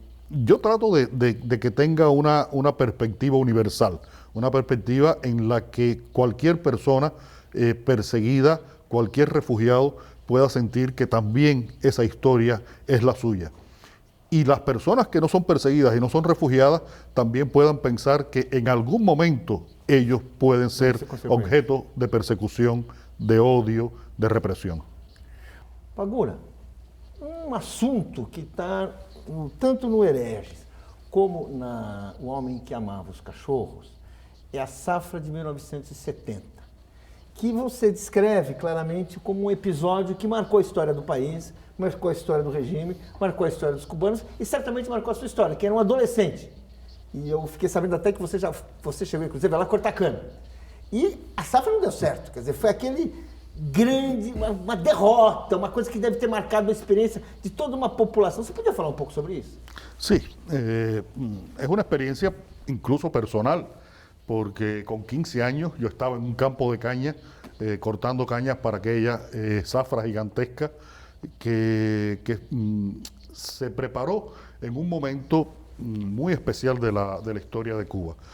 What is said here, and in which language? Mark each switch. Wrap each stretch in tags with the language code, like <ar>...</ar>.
<es>yo trato de que tenga una perspectiva universal, una perspectiva en la que cualquier persona perseguida, cualquier refugiado pueda sentir que también esa historia es la suya. Y las personas que no son perseguidas y no son refugiadas también puedan pensar que en algún momento ellos pueden ser objeto de persecución, de odio, de represión.</es> <pt>Padura, um assunto que está tanto no Hereges como na O Homem que Amava os Cachorros é a safra de 1970, que você descreve claramente como um episódio que marcou a história do país, marcou a história do regime, marcou a história dos cubanos e certamente marcou a sua história, que era um adolescente. E eu fiquei sabendo até que você chegou, inclusive, a lá cortar cana. E a safra não deu certo, quer dizer, foi aquele grande, uma derrota, uma coisa que deve ter marcado a experiência de toda uma população. Você podia falar um pouco sobre isso?</pt> <es>Sí, es una experiencia incluso personal, porque con 15 años yo estaba en un campo de caña, cortando cañas para aquella zafra gigantesca que se preparó en un momento muy especial de la historia de Cuba.</es>